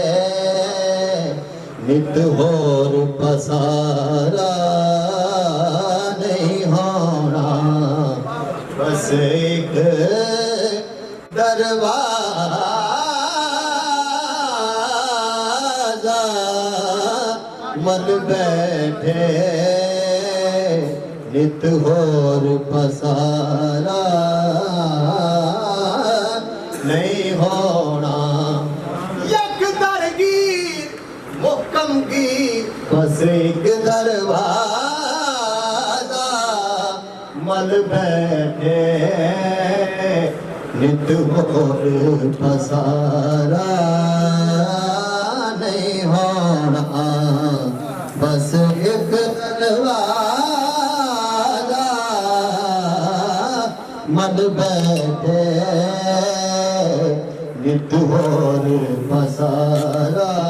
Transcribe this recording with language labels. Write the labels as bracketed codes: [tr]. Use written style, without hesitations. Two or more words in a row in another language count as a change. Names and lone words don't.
[pa] نت ہور پسارا نہیں ہونا بس ایک دروازہ مل بیٹھے نت ہور پسارا نہیں ہونا [fa] یک درگیر محکم کی [pa] بس ایک دروازہ مل بیٹھے نت ہور پسارا نہیں ہونا بس ایک دروازہ مل بیٹھے نت ہور پسارا